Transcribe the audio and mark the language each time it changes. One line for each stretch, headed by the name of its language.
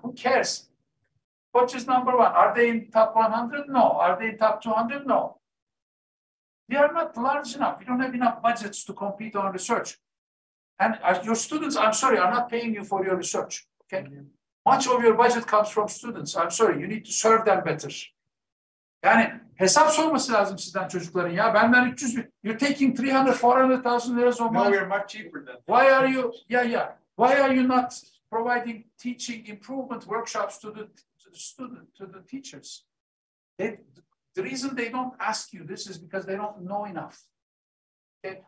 English: Who cares? What is number 1? Are they in top 100? No. Are they in top 200? No. We are not large enough. We don't have enough budgets to compete on research. And your students, I'm sorry, are not paying you for your research. Okay? Much of your budget comes from students. I'm sorry, you need to serve them better.
Turkish: Yani hesap sorması lazım sizden çocukların ya. Benden 300 bin.
English: You're taking 300,000-400,000 lira on No, we're much cheaper than that. Why are you, why are you not providing teaching improvement workshops to the teachers? The reason they don't ask you this is because they don't know enough. Okay?